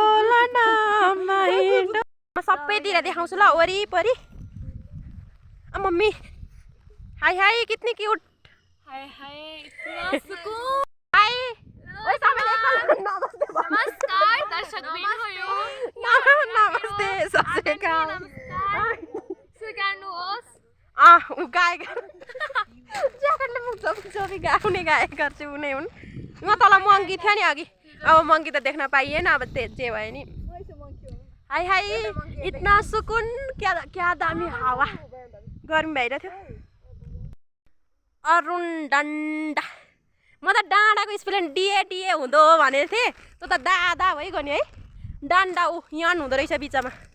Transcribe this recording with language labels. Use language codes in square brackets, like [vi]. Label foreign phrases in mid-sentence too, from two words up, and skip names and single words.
[ne] सबैतिर देखाउँछु ल वरिपरि मम्मी [hi] हाई हाई कितनी क्यूट हाय हाय इतना सुकून [ne] हाई ओइ सबैले नमस्ते नमस्कार दर्शकबिनहरु नमस्ते सबैका स्वीकार्नुहोस् उ गायक ज्याकेटले मुख छोपी गाउने गायकहरू चाहिँ उनी हुन् म तल मङ्की थियो नि अघि अब मङ्की त देख्न पाइएन अब जे भयो नि [hi] हाई हाई इतना सुकुन [ne] क्या दामी हावा गर्मी भइरहेको थियो अरुण डान्डा म त डाँडाको स्पेलिङ डिए हुँदो भनेको थिएँ तँ त दादा भइगयो नि है डान्डा ऊ यहाँ हुँदो रहेछ बिचमा